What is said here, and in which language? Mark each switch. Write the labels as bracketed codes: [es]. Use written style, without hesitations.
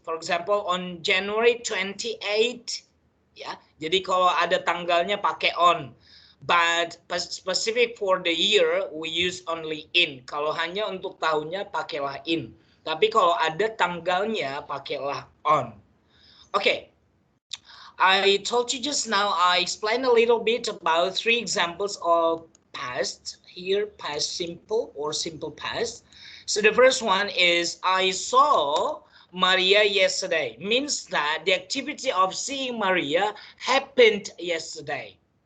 [en] For example, on January 28, ya. [id] Jadi kalau ada tanggalnya pakai on. [en] But specific for the year, we use only in. [id] Kalau hanya untuk tahunnya, pakailah in. Tapi kalau ada tanggalnya, pakailah on. [en] Okay. I told you just now, I explained a little bit about 3 examples of past. Here, past simple or simple past. So the first one is, I saw Maria yesterday. Means that the activity of seeing Maria happened yesterday.